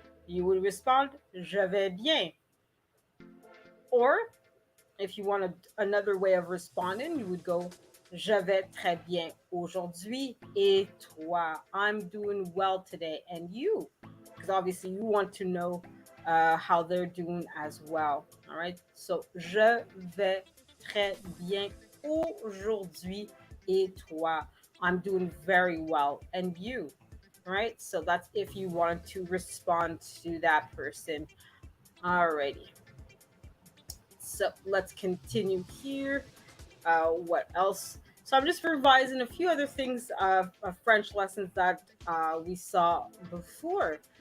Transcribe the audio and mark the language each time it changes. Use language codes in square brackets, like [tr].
[en] you would respond, [fr] "Je vais bien." [en] Or if you want another way of responding, you would go, [fr] "Je vais très bien aujourd'hui et toi?" [en] I'm doing well today, and you? Because obviously you want to know how they're doing as well. All right. So, [fr] "Je vais très bien aujourd'hui et toi?" [en] I'm doing very well, and you? All right. So that's if you wanted to respond to that person. Alrighty. So let's continue here. What else? So I'm just revising a few other things of French lessons that we saw before.